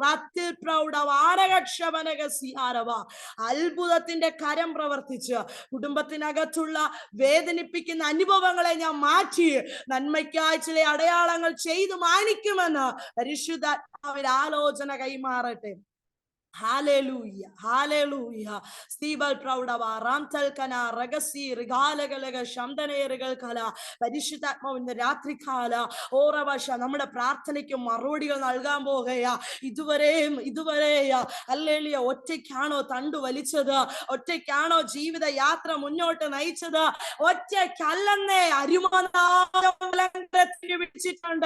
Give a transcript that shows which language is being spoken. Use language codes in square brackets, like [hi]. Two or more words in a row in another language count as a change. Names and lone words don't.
[ml] അത്ഭുതത്തിന്റെ കരം പ്രവർത്തിച്ച് കുടുംബത്തിനകത്തുള്ള വേദനിപ്പിക്കുന്ന അനുഭവങ്ങളെ ഞാൻ മാറ്റി നന്മയ്ക്കായി ചില അടയാളങ്ങൾ ചെയ്തു മാനിക്കുമെന്ന് പരിശുദ്ധാത്മാവിൽ ആലോചന കൈമാറട്ടെ. [en] Hallelujah, hallelujah. Stibal Proudava, Rantal Kana, Ragasi, Rigalaga, Shamdaneregal Kala, [ml] പരിശുദ്ധാത്മാവ് ഇന്ന് രാത്രികാല ഓറവശ നമ്മുടെ പ്രാർത്ഥനയ്ക്ക് മറുപടികൾ നൽകാൻ പോകുകയാ. ഇതുവരെയാ ഹല്ലേലൂയ ഒറ്റയ്ക്കാണോ തണ്ടു വലിച്ചത്? ഒറ്റയ്ക്കാണോ ജീവിത യാത്ര മുന്നോട്ട് നയിച്ചത്? ഒറ്റയ്ക്കല്ലെന്നേ അരുമനാഥം വിളിച്ചിട്ടുണ്ട്.